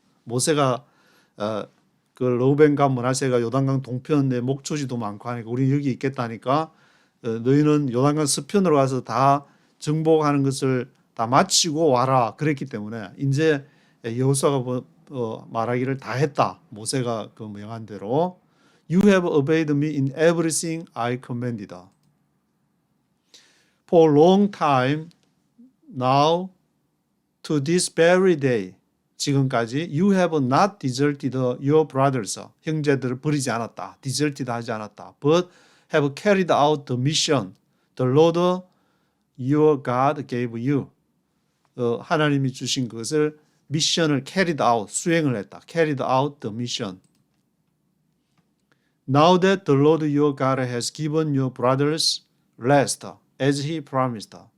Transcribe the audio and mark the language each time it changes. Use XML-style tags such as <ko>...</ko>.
<ko>모세가 그 르우벤과 므낫세가 요단강 동편에 목초지도 많고 하니까 우리 여기 있겠다니까 너희는 요단강 서편으로 가서 다 정복하는 것을 다 마치고 와라 그랬기 때문에 이제 여호수아가 말하기를 다 했다. 모세가 그 명한 대로</ko> <en>You have obeyed me in everything I commanded. For a long time now to this very day</en> <ko>지금까지</ko> <en>you have not deserted your brothers.</en> <ko>형제들을 버리지 않았다. deserted 하지 않았다.</ko> <en>But have carried out the mission the Lord your God gave you.</en> <ko>하나님이 주신 것을 미션을 carried out, 수행을 했다.</ko> <en>carried out the mission. Now that the Lord your God has given your brothers rest as he promised.</en>